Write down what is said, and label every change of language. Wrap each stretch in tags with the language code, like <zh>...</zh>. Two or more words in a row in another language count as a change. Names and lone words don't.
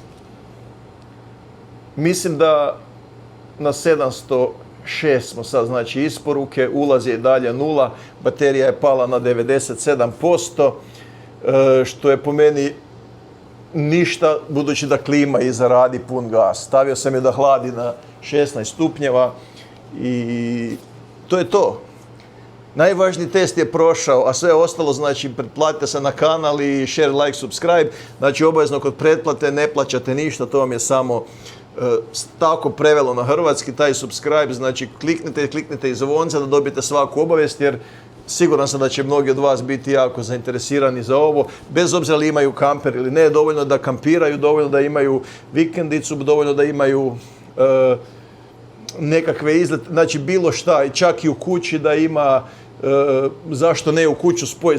<hr>Mislim da na 706 smo sad, znači isporuke, ulaz je i dalje 0, baterija je pala na 97%, što je po meni ništa, budući da klima iza radi pun gas. Stavio sam je da hladi na 16 stupnjeva i to je to. Najvažniji test je prošao, a sve ostalo, znači, pretplatite se na kanal i</hr> <en>share, like, subscribe.</en> <hr>Znači, obavezno kod pretplate ne plaćate ništa, to vam je samo tako prevelo na hrvatski, taj subscribe, znači kliknite i zvonce da dobijete svaku obavijest, jer siguran sam da će mnogi od vas biti jako zainteresirani za ovo, bez obzira li imaju kamper ili ne, dovoljno da kampiraju, dovoljno da imaju vikendicu, dovoljno da imaju nekakve izlete, znači bilo šta, i čak i u kući da ima, zašto ne u kuću spoj.</hr>